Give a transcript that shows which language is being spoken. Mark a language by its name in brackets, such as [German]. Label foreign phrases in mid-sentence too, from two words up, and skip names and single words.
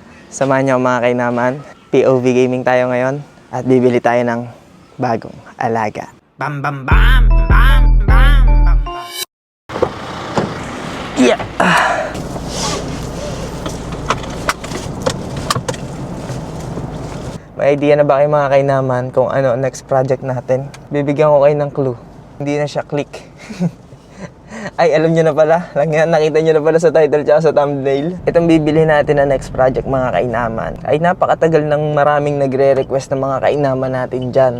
[Filipino] Samahan niyo mga kainaman. [English] POV gaming [Filipino] tayo ngayon at bibili tayo ng bagong alaga. Bam bam bam bam bam bam bam. Yeah. May idea na ba kayo mga kainaman kung ano [English] next project [Filipino] natin? Bibigyan ko kayo ng clue. Hindi na siya click. Ay, alam nyo na pala. Nakita nyo na pala sa title tsaka sa thumbnail. Itong bibili natin na [English] next project [Filipino] mga kainaman ay napakatagal ng maraming nagre-request ng mga kainaman natin dyan.